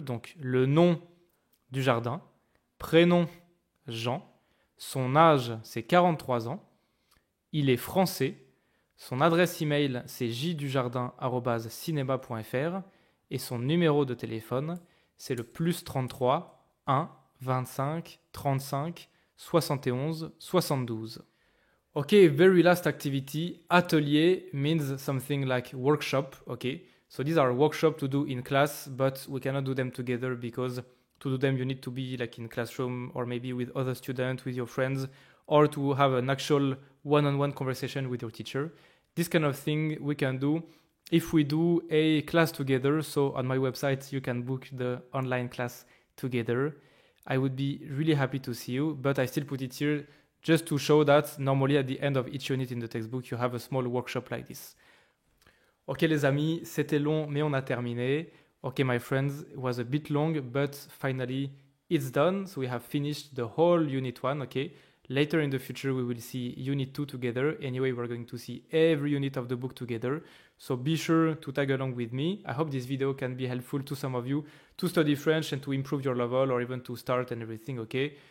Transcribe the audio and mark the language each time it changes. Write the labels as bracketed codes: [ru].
[fr] Donc, le nom du jardin, prénom Jean, son âge, c'est 43 ans, il est français, son adresse email, c'est jdujardin@cinema.fr et son numéro de téléphone, c'est le +33 1 25 35 71 72. [en] Okay, very last activity. Atelier means something like workshop. Okay, so these are workshops to do in class, but we cannot do them together because to do them you need to be like in classroom or maybe with other students, with your friends, or to have an actual one-on-one conversation with your teacher. This kind of thing we can do if we do a class together. So on my website you can book the online class together. I would be really happy to see you, but I still put it here just to show that normally at the end of each unit in the textbook, you have a small workshop like this. [fr] Ok les amis, c'était long, mais on a terminé. [en] Ok my friends, it was a bit long, but finally it's done. So we have finished the whole unit 1, okay? Later in the future, we will see unit 2 together. Anyway, we're going to see every unit of the book together. So be sure to tag along with me. I hope this video can be helpful to some of you to study French and to improve your level or even to start and everything, okay?